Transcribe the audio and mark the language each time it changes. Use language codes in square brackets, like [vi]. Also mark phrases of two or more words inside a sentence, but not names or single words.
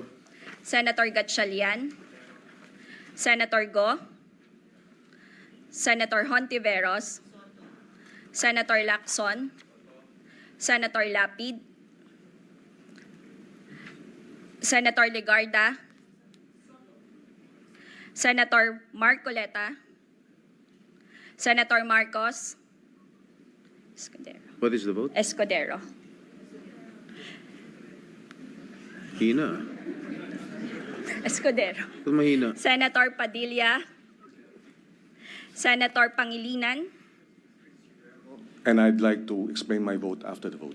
[en] Senator Gatchalian, Senator Go, Senator Hontiveros, Senator Lacson, Senator Lapid, Senator Legarda, Senator Marcoleta, Senator Marcos, What is the vote? Escudero. [tl] Hina. Escudero. Kung mahina. [en] Senator Padilla, Senator Pangilinan, And I'd like to explain my vote after the voting.